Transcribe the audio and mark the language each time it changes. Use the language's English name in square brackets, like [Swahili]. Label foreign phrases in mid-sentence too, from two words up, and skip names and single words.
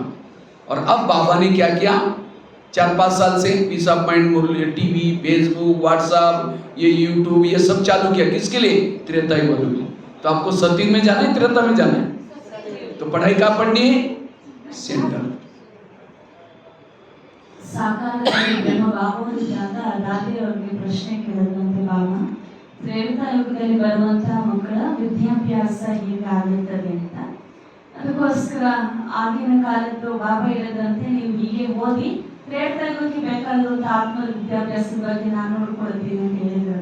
[Hindi] और अब बाबा ने क्या किया, 4-5 साल से पीस ऑफ माइंड मुरली, टीवी, फेसबुक, व्हाट्सएप, ये यूट्यूब, ये सब चालू किया। किसके लिए? त्रेतायुग वालों के लिए। तो आपको सतयुग में जाना है, त्रेता में जाना है, तो पढ़ाई कहाँ पढ़नी है? सेंटर। [Kannada] ಸಾಕಾರದಲ್ಲಿ ಬ್ರಹ್ಮ ಬಾಬುವಿದ್ದಾಗ ದಾದಿಯವರಿಗೆ ಪ್ರಶ್ನೆ ಕೇಳಿದಂತೆ, ಬಾಬಾ ತ್ರೇತಾಯುಗದಲ್ಲಿ ಬರುವಂತಹ ಮಕ್ಕಳ ವಿದ್ಯಾಭ್ಯಾಸ ಹೀಗಾಗುತ್ತದೆ ಅಂತ. ಅದಕ್ಕೋಸ್ಕರ ಆಗಿನ ಕಾಲದ್ದು ಬಾಬಾ ಹೇಳಿದಂತೆ ನೀವು ಹೀಗೆ ಓದಿ ತ್ರೇತಾಯುಗಕ್ಕೆ ಬೇಕಾಗಿರುವಂತಹ ಆತ್ಮ ವಿದ್ಯಾಭ್ಯಾಸದ ಬಗ್ಗೆ ನಾನು ನೋಡ್ಕೊಳ್ತೀನಿ ಅಂತ ಹೇಳಿದ್ರು.